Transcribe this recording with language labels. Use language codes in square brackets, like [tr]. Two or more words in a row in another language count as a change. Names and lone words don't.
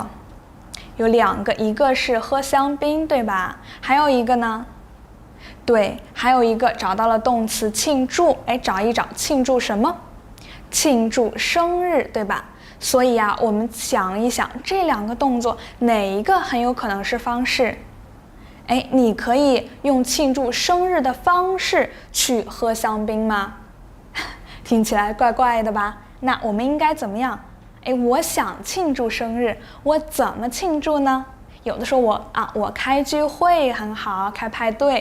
[zh] 有2個，一個是喝香檳，對吧？還有一個呢？對，還有一個找到了動詞慶祝。哎，找一找，慶祝什麼？慶祝生日，對吧？所以啊，我們想一想，這2個動作哪一個很有可能是方式？哎，你可以用慶祝生日的方式去喝香檳嗎？聽起來怪怪的吧？那我們應該怎麼樣？哎，我想慶祝生日，我怎麼慶祝呢？有的說我開聚會很好，開派對。